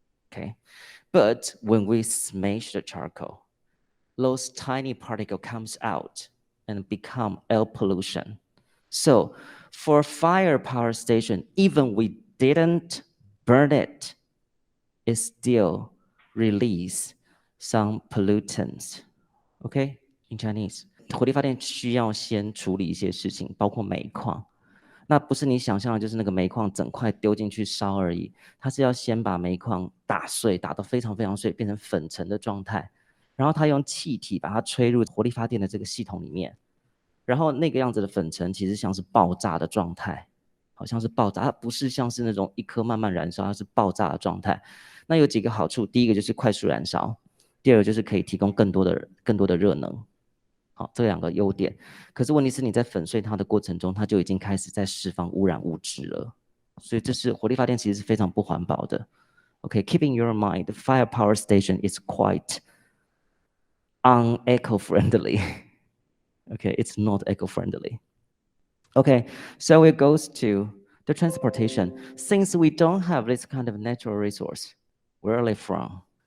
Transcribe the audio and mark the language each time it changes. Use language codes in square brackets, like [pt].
[en] Okay, but when we smash the charcoal, those tiny particles comes out and become air pollution. So for fire power station, even we didn't burn it, it's still release some pollutants. Okay, in Chinese. [zh] 火力发电需要先处理一些事情，包括煤矿。那不是你想象的，就是那个煤矿整块丢进去烧而已。它是要先把煤矿打碎，打得非常非常碎，变成粉尘的状态。然后它用气体把它吹入火力发电的这个系统里面。然后那个样子的粉尘其实像是爆炸的状态，好像是爆炸，它不是像是那种一颗慢慢燃烧，它是爆炸的状态。那有几个好处，第一个就是快速燃烧，第二个就是可以提供更多的热能。好，这两个优点。可是问题是你在粉碎它的过程中，它就已经开始在释放污染物质了。所以这是火力发电其实是非常不环保的。 [en] Okay, keep in your mind, the fire power station is quite uneco-friendly. Okay, it's not eco-friendly. Okay, so it goes to the transportation. Since we don't have this kind of natural resource, where are they from?